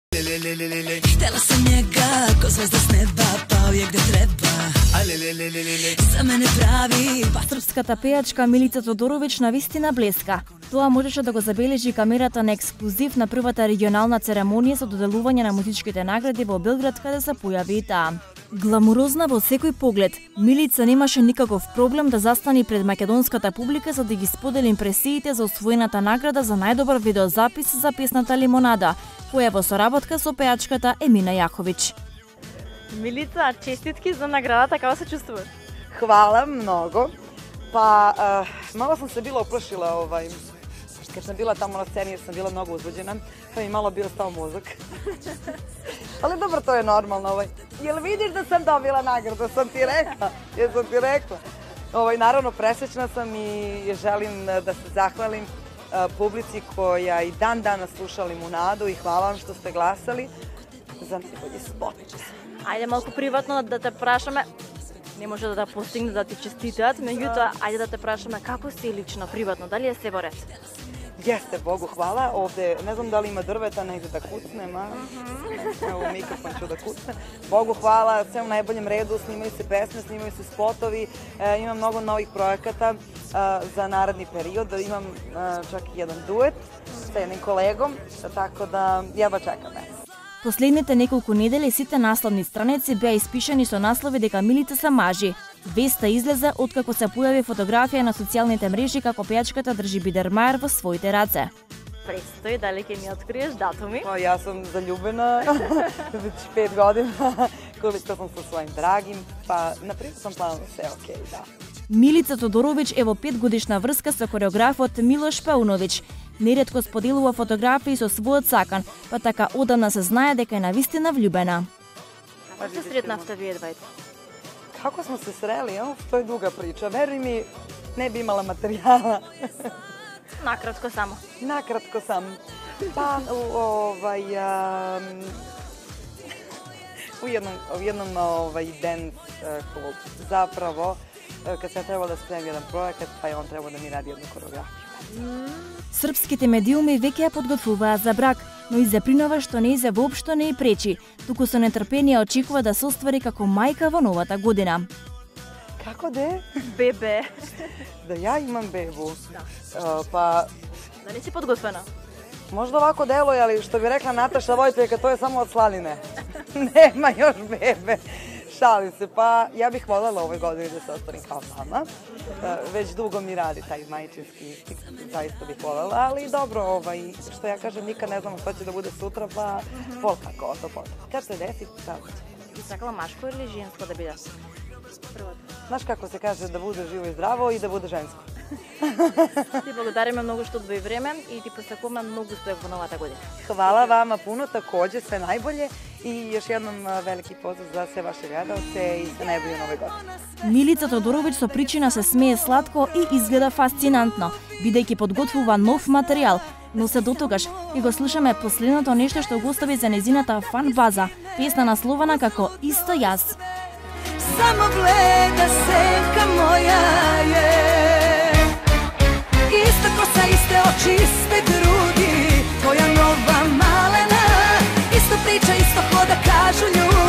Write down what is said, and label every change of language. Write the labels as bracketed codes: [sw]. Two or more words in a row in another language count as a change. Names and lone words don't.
[sr] Htela sam njega, ko zvezda s neba, pao je gde treba. [mk] За мене прави. Српската пејачка Милица Тодорович навистина блеска. Тоа можеше да го забележи камерата на ексклузив на првата регионална церемонија со доделување на музичките награди во Белград, каде се појави и таа. Гламурозна во секој поглед, Милица немаше никаков проблем да застани пред македонската публика за да ги сподели импресиите за освоената награда за најдобар видеозапис за песната Лимонада, која е во соработка со пејачката Емина Јаховиќ. Милица, честитки за наградата, како се чувствуваш? [sr] Hvala mnogo. Pa, malo sam se bila oplašila, kad sam bila tamo na sceni jer sam bila mnogo uzbuđena, pa mi malo bio stao mozak. Ali dobro, to je normalno. Jel vidiš da sam dobila nagradu? Sam ti rekla. Jesam ti rekla. Naravno, presrećna sam i želim da se zahvalim publici koja i dan danas sluša Limonadu i hvala vam što ste glasali za najbolji spot. [mk] Ајде малку приватно да те прашаме. Не може да постигне да ти честитат, меѓутоа ајде да те прашаме како си лично приватно, дали е се во ред? [sr] Jeste, Bogu hvala. Ovde, ne znam da li ima drveta, negde da kucnem, a? Evo, mikrofon ću da kucnem. Bogu hvala, sve u najboljem redu, snimaju se pesme, snimaju se spotovi, imam mnogo novih projekata za naredni period, imam čak i jedan duet sa jednim kolegom, tako da jedva čekam. [mk] Последните неколку недели сите насловни страници беа испишани со наслови дека Милица се мажи. Веста излезе откако се појави фотографија на социјалните мрежи како пејачката држи бидермаер во своите раце. Престои, дали ќе ми откриеш датуми? [sr] Ja sam zaljubljena već 5 godina, koliko sam sa svojim dragim, pa na privatnom planu sve okej, da. [mk] Милица Тодорович е во 5-годишна врска со хореографот Милош Пауновиќ. Неретко споделува фотографии со својот сакан, па така одамна се знае дека е навистина влюбена. Како се сретнавте вие двајте? [sr] Kako smo se sreli, to je duga priča. Veruj mi, ne bi imala materijala. [mk] Накратко само. [sr] Nakratko sam. Pa, u jednom dance klub. Zapravo, kad sam trebala da spremim jedan projekat, pa je on trebao da mi radi jednu koreografiju. [mk] Српските медиуми веќе ја подготвуваат за брак, но и запринува што нејзе воопшто не и пречи, туку со нетрпение очекува да се оствари како мајка во новата година. [sr] Kako de? [mk] Бебе. [sr] Da ja imam bebu. Pa, [mk] Дали си подготвена? [sr] možda ovako deluje, ali što bi rekla Nataša Vojteka, to je samo od slanine. Nema još bebe. Šalim se, pa ja bih voljela ovoj godini da se ostvarim kao mama. Već dugo mi radi taj majčinski, zaista bih voljela, ali dobro, što ja kažem, nikad ne znamo što će da bude sutra, pa pol kako to potom. Kad se desi, kako će. [mk] Би сакала машко или женско да биде? Првото. [sr] Znaš kako se kaže, da bude živo i zdravo i da bude žensko. [mk] Ти благодариме многу што одвои време и ти посакуваме многу успех во новата година. [sr] Hvala vama puno, takođe sve najbolje i još jednom veliki pozdrav za sve vaše gledalce i sve najbolje nove godine. [mk] Милица Тодоровиќ со причина се смее сладко и изгледа фасцинантно, бидејќи подготвува нов материјал, но се дотогаш ќе го слушаме последното нешто што го остави за незината фан база, песна наслована како Исто јас. [sr] Samo gleda senka moja je. Ista kosa, iste oči, iste grudi, tvoja nova malena. Isto priča, isto hoda, kažu ljudi.